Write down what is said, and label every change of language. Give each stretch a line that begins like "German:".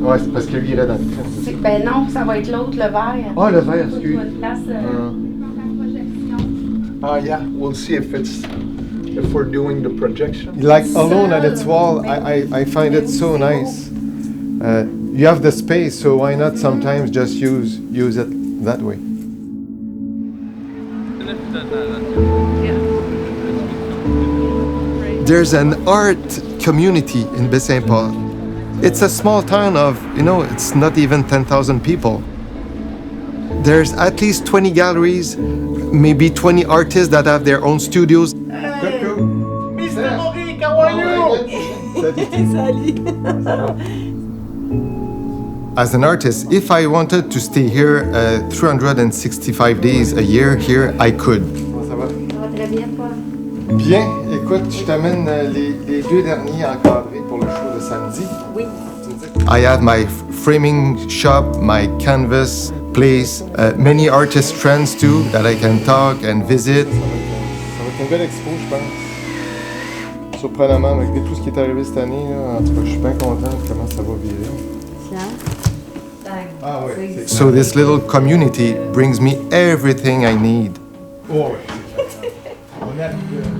French: Ouais, c'est parce que lui, il est dans le train. Ben non, ça va être l'autre, le vert. Ah, le vert, excuse. Une place,
English: yeah, we'll see if we're doing the projection. Like alone at its wall, I find it so nice. you have the space, so why not sometimes just use it that way? There's an art community in Baie-Saint-Paul. It's a small town of, it's not even 10,000 people. There's at least 20 galleries, maybe 20 artists that have their own studios. Mr. Horik, how are you? As an artist, if I wanted to stay here 365 days a year here, I could.
French: Ça va très bien, toi? Bien, écoute, je t'amène les deux derniers encadrés pour le show de samedi. Oui.
English: I have my framing shop, my canvas place, many artist friends too that I can talk and visit.
French: Ça va être une belle expo, je pense. Surprenamment, avec tout ce qui est arrivé cette année, là, en tout cas, je suis bien content de comment ça va virer. Ah, ouais.
English: So this little community brings me everything I need.
French: Oh, ouais. On a